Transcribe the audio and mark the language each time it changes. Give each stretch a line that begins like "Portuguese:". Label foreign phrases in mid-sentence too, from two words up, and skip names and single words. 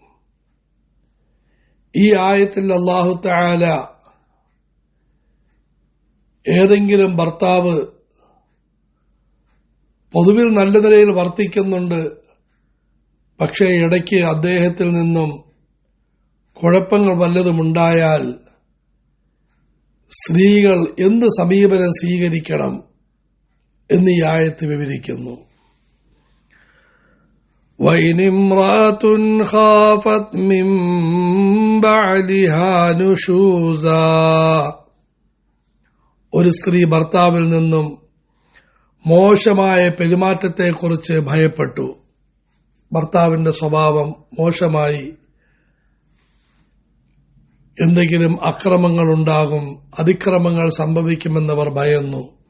Malayalam: ഈ ആയത്തിൽ
Arabic: الله تعالى
Malayalam: ഏതെങ്കിലും ഭർത്താവ് പൊതുവിൽ നല്ല നിലയിൽ വർത്തിക്കുന്നുണ്ട്, പക്ഷേ ഇടയ്ക്ക് അദ്ദേഹത്തിൽ നിന്നും കുഴപ്പങ്ങൾ വല്ലതുമുണ്ടായാൽ സ്ത്രീകൾ എന്ത് സമീപനം സ്വീകരിക്കണം എന്ന് ഈ ആയത്ത് വിവരിക്കുന്നു.
Arabic: وَإِنِ امْرَأَةٌ خَافَتْ مِنْ بَعْلِهَا نُشُوزًا
Malayalam: ഒരു സ്ത്രീ ഭർത്താവിൽ നിന്നും മോശമായ പെരുമാറ്റത്തെക്കുറിച്ച് ഭയപ്പെട്ടു. ഭർത്താവിന്റെ സ്വഭാവം മോശമായി, എന്തെങ്കിലും അക്രമങ്ങൾ ഉണ്ടാകും, അതിക്രമങ്ങൾ സംഭവിക്കുമെന്നവർ ഭയന്നു.